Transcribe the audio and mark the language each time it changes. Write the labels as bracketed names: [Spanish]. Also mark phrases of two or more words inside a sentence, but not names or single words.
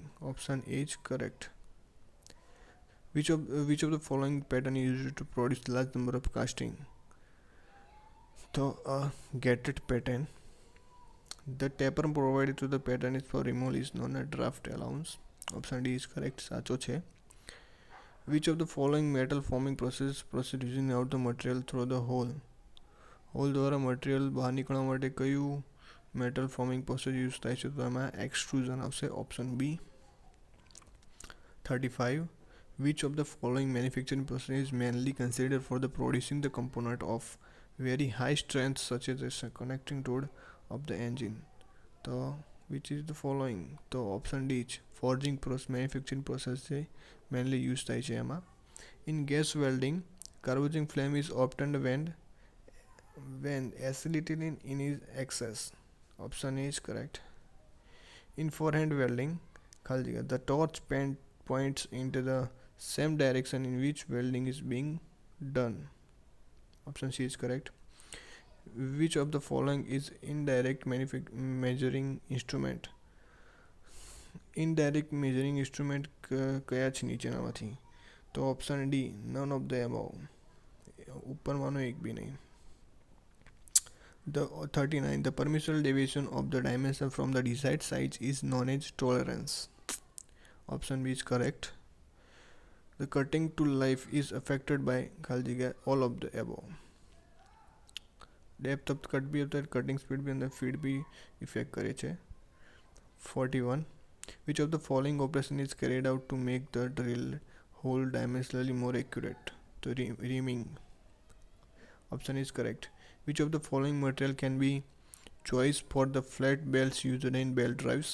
[English] Option A is correct. Which of the following pattern is used to produce large number of casting? So a gated pattern. The taper provided to the pattern is for removal is known as draft allowance. Option D is correct. [Gujarati] સાચો છે. [English] Which of the following metal forming process proceed using out the material through the hole? [Gujarati] હોલ દ્વારા મટીરિયલ બહાર નીકળવા માટે કયું [English] metal forming process use [Gujarati] થાય છે? તો એમાં એક્સટ્રુઝન આવશે. [English] option B. [Gujarati] 35. [English] Which of the following manufacturing process is mainly considered for the producing the component of very high strength such as a connecting rod of the engine? So which is the following? તો option D જ forging process manufacturing process છે mainly used [Gujarati] થાય છે એમાં. [English] In gas welding, carburizing flame is obtained when acetylene in is excess. Option A is correct. In forehand welding, the torch points into the same direction in which welding is being done. Option C is correct. Which of the following is indirect measuring instrument? Indirect measuring instrument [Gujarati] કયા છે નીચેનામાંથી? [English] તો option D none of the above. [Gujarati] ઉપરમાંનો એક બી નહીં. [English] The 39. The permissible deviation of the dimension from the desired size is known as tolerance. Option B is correct. The cutting tool life is affected by all of the above. Depth of cut [Hindi] भी होता है, [English] cutting speed [Hindi] भी अंदर feed भी effect करे छे. [English] 41. Which of the following operation is carried out to make the drill hole dimensionally more accurate? So reaming. Option is correct. Which of the following material can be choice for the flat belts used in belt drives?